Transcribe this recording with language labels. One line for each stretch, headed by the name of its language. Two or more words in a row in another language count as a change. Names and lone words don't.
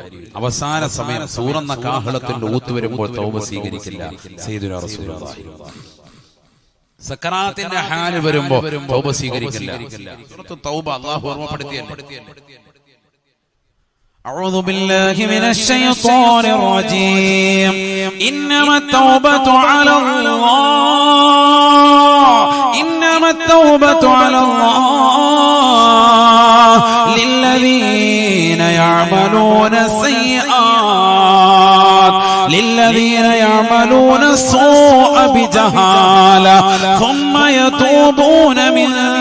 Malayalam: അവസാന സമയം സൂറന്ന കാഹളത്തിന്റെ ഊത്ത് വരുമ്പോൾ തൗബ സ്വീകരിക്കില്ല.
Arabic: سيدنا رسول الله
Malayalam: സക്കറാത്തിന്റെ ഹാല് വരുമ്പോ തൗബ സ്വീകരിക്കില്ല. സൂറത്തു തൗബ അല്ലാഹു ഓർമ്മപ്പെടുത്തിയല്ലേ.
Arabic: أعوذ بالله من الشيطان الرجيم. إنما التوبة على الله. إنما التوبة على الله للذين يعملون السيئات للذين يعملون السوء بجهالة ثم يتوبون من